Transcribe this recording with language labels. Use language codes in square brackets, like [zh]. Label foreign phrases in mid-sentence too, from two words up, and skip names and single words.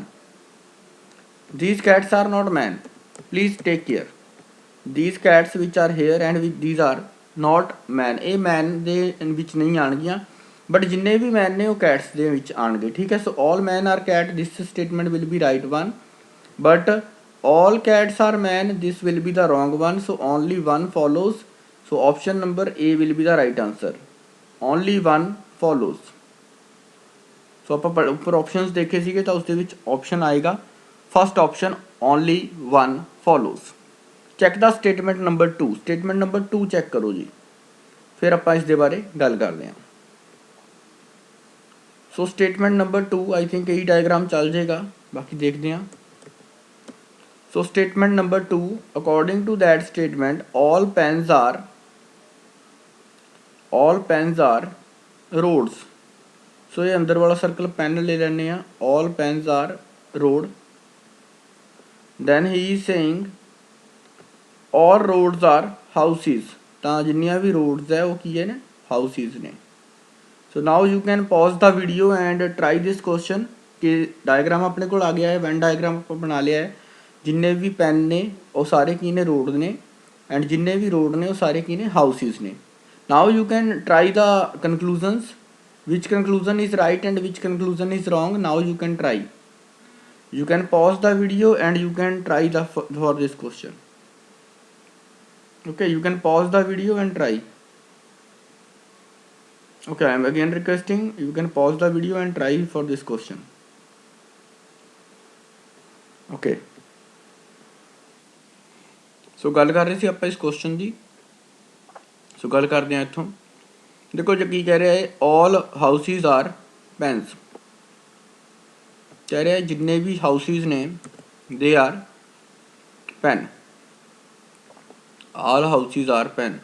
[en] These cats are not man, please take care. These cats which are here and these are not man, [pa] ਇਹ ਮੈਨ ਦੇ ਵਿੱਚ ਨਹੀਂ ਆਉਣਗੀਆਂ, ਬਟ ਜਿੰਨੇ ਵੀ ਮੈਨ ਨੇ ਉਹ ਕੈਟਸ ਦੇ ਵਿੱਚ ਆਉਣਗੇ, ਠੀਕ ਹੈ। [en] So all man are cat, this statement will be right one, but all cats are man, this will be the wrong one, so only one follows, so option number A will be the right answer, only one follows। [pa] so ਆਪਾਂ ਉੱਪਰ options ਦੇਖੇ ਸੀਗੇ ਤਾਂ ਉਸ ਦੇ ਵਿੱਚ option ਆਏਗਾ [en] first option, only one follows। check the statement number 2, [pa] statement number 2 ਚੈੱਕ ਕਰੋ ਜੀ, ਫਿਰ ਆਪਾਂ ਇਸ ਦੇ ਬਾਰੇ ਗੱਲ ਕਰਦੇ ਹਾਂ। ਸੋ [en] statement number 2 I think [pa] ਇਹੀ ਡਾਇਗਰਾਮ ਚੱਲ ਜਾਏਗਾ, ਬਾਕੀ ਦੇਖਦੇ ਹਾਂ। [en] So statement number 2, according to that statement all pens are roads। [hi] so ये अंदर वाला सर्कल पेन ले लेने हैं, [en] all pens are road। then he is saying all roads are houses, [pa] ਤਾਂ ਜਿੰਨੀਆਂ ਵੀ roads [hi] है वो [pa] ਕੀ ਹੈ ਨੇ, houses ਨੇ। [en] so now you can pause the video and try this question [hi] कि डायग्राम अपने को आ गया है, [en] Venn diagram [pa] ਆਪਾਂ ਬਣਾ ਲਿਆ ਹੈ। ਜਿੰਨੇ ਭੀ ਪੈਨ ਨੇ ਵੋ ਸਾਰੇ ਕੀ ਨੇ ਰੋਡ ਨੇ, ਐਂਡ ਜਿੰਨੇ ਭੀ ਰੋਡ ਨੇ ਵੋ ਸਾਰੇ ਕੀ ਨੇ ਹਾਊਸਿਸ ਨੇ। [en] Now you can try the conclusions, which conclusion is right and which conclusion is wrong. Now you can try, you can pause the video and you can try the for this question। okay, you can pause the video and try। okay, I am again requesting you can pause the video and try for this question। [pa] okay, ਸੋ ਗੱਲ ਕਰ ਰਹੇ ਸੀ ਆਪਾਂ ਇਸ ਕੁਐਸਚਨ ਦੀ। ਸੋ ਗੱਲ ਕਰਦੇ ਹਾਂ ਇੱਥੋਂ, ਦੇਖੋ ਜੀ ਕੀ ਕਹਿ ਰਿਹਾ ਹੈ, [en] All houses are pens, [pa] ਕਹਿ ਰਿਹਾ ਜਿੰਨੇ ਵੀ ਹਾਊਸਿਸ ਨੇ [en] they are pen, All houses are pen.